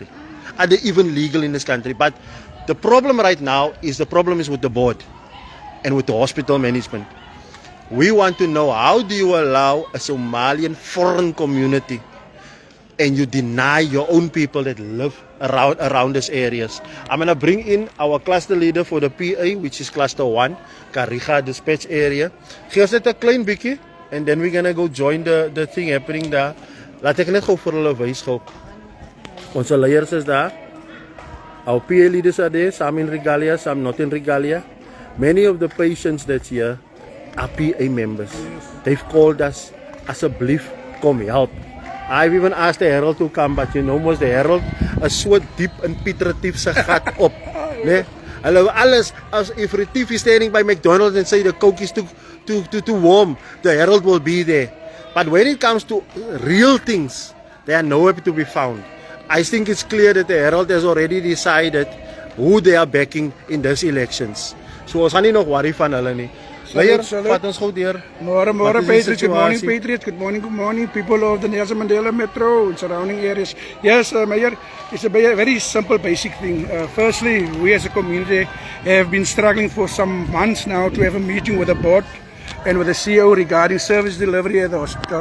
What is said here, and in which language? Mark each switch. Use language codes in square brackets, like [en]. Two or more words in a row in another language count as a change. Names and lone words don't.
[en] Are they even legal in this country? But the problem right now is with the board and with the hospital management. We want to know, how do you allow a Somalian foreign community and you deny your own people that live around these areas? I'm going to bring in our cluster leader for the PA, which is cluster 1, Kariga dispatch area. [af] Gee ons net 'n klein bietjie [en] and then we're going to go join the thing happening daar. [af] Laat ek net gou vir hulle wys gou. Ons leiers is daar. [en] Our PA leaders are there, some in regalia, some not in regalia. Many of the patients that's here are PA members. They've called us, [af] asseblief kom help. [en] I've even asked the Herald to come, but you know mos the Herald is so [af] diep in Piet Retief se gat op, né? Hulle alles, [en] as if Retief is standing by McDonald's and say the Coke is too warm, the Herald will be there. But when it comes to real things, they are nowhere to be found. I think it's clear that the Herald has already decided who they are backing in these elections. [af] So ons gaan nie nog worry van hulle nie. Leier, vat ons gou deur. [en] Môre Patriots, good morning Patriots, good morning people of the Nelson Mandela Metro and surrounding areas. Yes, Mayor, it's a very simple basic thing. Firstly, we as a community have been struggling for some months now to have a meeting with the board and with the CEO regarding service delivery at the hospital.